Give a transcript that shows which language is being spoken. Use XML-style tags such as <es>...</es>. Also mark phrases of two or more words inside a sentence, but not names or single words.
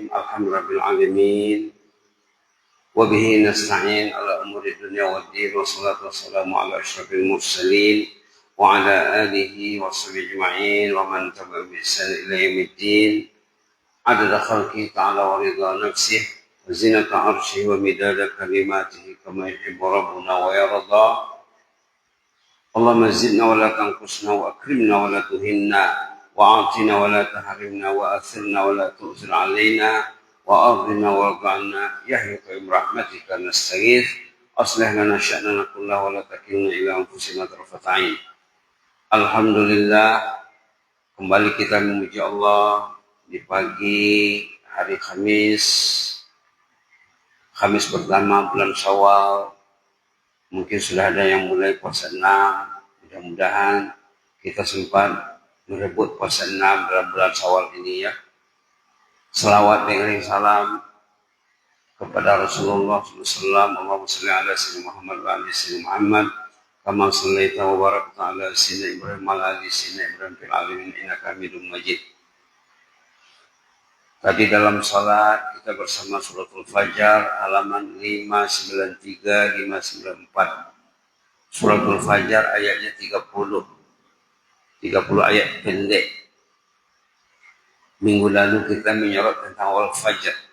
<ar>الحمد لله رب العالمين. وبه نستعين على أمور دنيا والدين. والصلاة والسلام على أشرف المرسلين وعلى آله وصحبه أجمعين ومن تبعهم بإحسان إلى يوم الدين. عدد خلقه تعالى ورضا نفسه وزنة عرشه ومداد كلماته كما يحب ربنا ويرضى. اللهم زدنا ولا تنقصنا وأكرمنا ولا تهنا وأعطنا ولا تحرمنا وآثرنا ولا تؤثر علينا وأغننا وغنى يا حي رحمتك نستغيث أصلح لنا شأننا كله ولا تكلنا إلى أنفسنا طرفة عين. Alhamdulillah,</ar> <id>kembali kita memuji Allah di pagi hari Kamis pertama bulan Syawal. Mungkin sudah ada yang mulai puasa 6, mudah-mudahan kita sempat merebut puasa 6 dalam bulan Syawal ini ya. Selawat dan salam kepada Rasulullah SAW.</id> <ar>اللهم صل على سيدنا محمد وعلى سيدنا محمد كما صليت وباركت على سيدنا إبراهيم وعلى سيدنا إبراهيم في العالمين إنك حميد مجيد.</ar> <id>Tadi dalam salat kita bersama suratul Fajar halaman 593 594. Suratul Fajar ayatnya 30 ayat pendek. Minggu lalu kita menyorot tentang</id> <ar>والفجر.</ar>